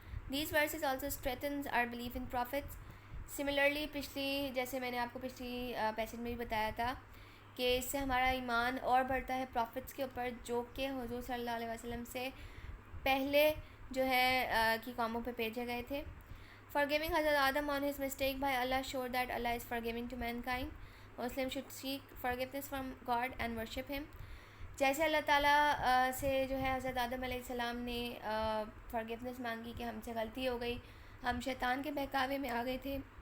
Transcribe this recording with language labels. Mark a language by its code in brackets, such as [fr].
[en] These verses also اسٹریٹنز are belief in prophets. [ur] Similarly جیسے میں نے آپ کو پچھلی پیسج میں بھی بتایا تھا کہ اس سے ہمارا ایمان اور بڑھتا ہے پروفٹس کے اوپر, جو کہ حضور صلی اللہ علیہ وسلم سے پہلے جو ہے کی قوموں پہ بھیجے گئے تھے. [en] forgiving حضرت آدم on his mistake by Allah showed that Allah is forgiving to mankind. Muslims should seek forgiveness from God and worship him. [ur] جیسے اللہ تعالیٰ سے جو ہے حضرت آدم علیہ السلام نے فرگیونیس مانگی کہ ہم سے غلطی ہو گئی, ہم شیطان کے بہکاوے میں آ گئے تھے.